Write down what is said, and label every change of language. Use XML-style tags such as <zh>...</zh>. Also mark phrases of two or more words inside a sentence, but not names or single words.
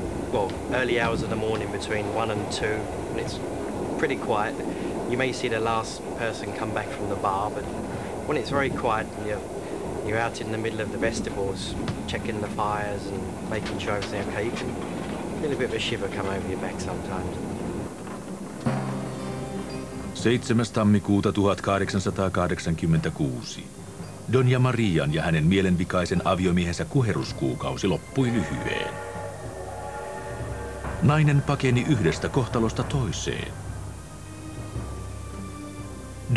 <en>Well, early hours of the morning between 1 and 2, and it's pretty quiet. You may see the last person come back from the bar, but when it's very quiet, you're out in the middle of the vestibules, checking the fires and making sure everything's okay. You can feel a bit of a shiver come over your back sometimes.</en> <fi>7. tammikuuta 1886. Donja Marian ja hänen mielenvikaisen aviomiehensä kuheruskuukausi loppui lyhyeen. Nainen pakeni yhdestä kohtalosta toiseen.</fi>